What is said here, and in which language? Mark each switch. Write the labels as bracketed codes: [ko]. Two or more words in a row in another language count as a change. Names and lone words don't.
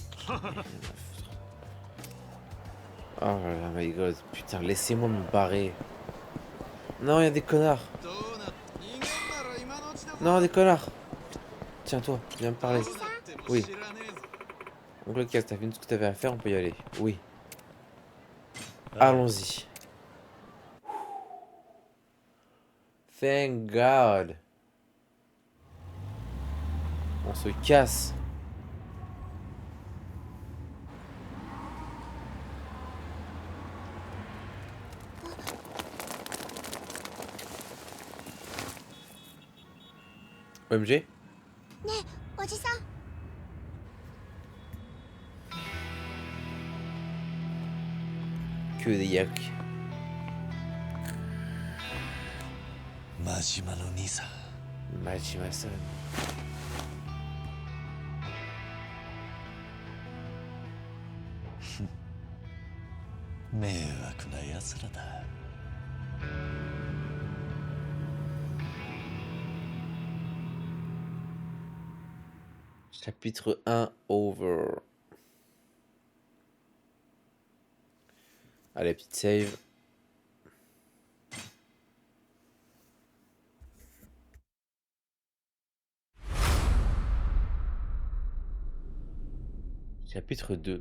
[fr] Oh là là, [en] my god. [fr] Putain, laissez-moi me barrer. Non, il y a des connards. Non, des connards. Tiens, toi, viens me parler. Oui. Donc, le cas, t'as vu ce que t'avais à faire, on peut y aller. Oui. Allons-y. [en] Thank God. [fr] On se casse. [en] OMG. [ja] ねえおじさん [fr] Que des yaks. [ja] 真島の兄さん Majima-san. 迷惑な奴らだ。 [fr] Chapitre 1 over. Allez, petite save. Chapitre 2.